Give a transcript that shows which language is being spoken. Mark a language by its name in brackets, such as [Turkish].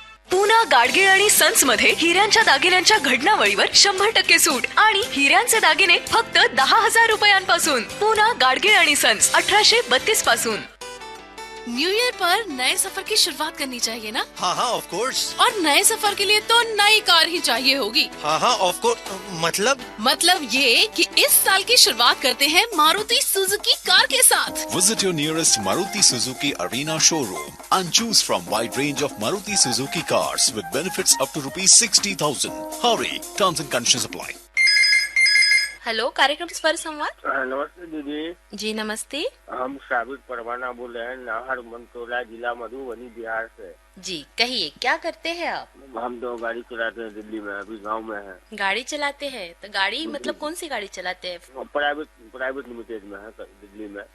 [Marathi] पूना गाडगीळ आणि सन्स मध्ये हिऱ्यांच्या दागिन्यांच्या घडणावळीवर 100% सूट आणि हिऱ्यांचे दागिने फक्त 10,000 रुपयांपासून. पूना गाडगीळ आणि सन्स 1832 पासून. [Hindi] न्यू ईयर पर नए सफर की शुरुआत करनी चाहिए ना? हाँ हाँ [English] Of course. [Hindi] और नए सफर के लिए तो नई कार ही चाहिए होगी। हाँ हाँ [English] Of course. [Hindi] मतलब ये कि इस साल की शुरुआत करते हैं मारुति सुजुकी कार के साथ। [English] Visit your nearest Maruti Suzuki Arena showroom and choose from wide range of Maruti Suzuki cars with benefits up to ₹60,000. Hurry, terms and conditions apply. [Hindi] Hello, कार्यक्रम स्वर संवाद। नमस्ते दीदी जी नमस्ते हम साबित परवाना बोल रहे हैं नाहर मंटोला जिला मधुबनी बिहार से। जी, कहिए क्या करते हैं आप? हम 2 गाड़ी चलाते हैं दिल्ली में, अभी गांव में है। गाड़ी चलाते हैं तो गाड़ी मतलब कौन सी गाड़ी चलाते हैं? प्राइवेट लिमिटेड में है दिल्ली में।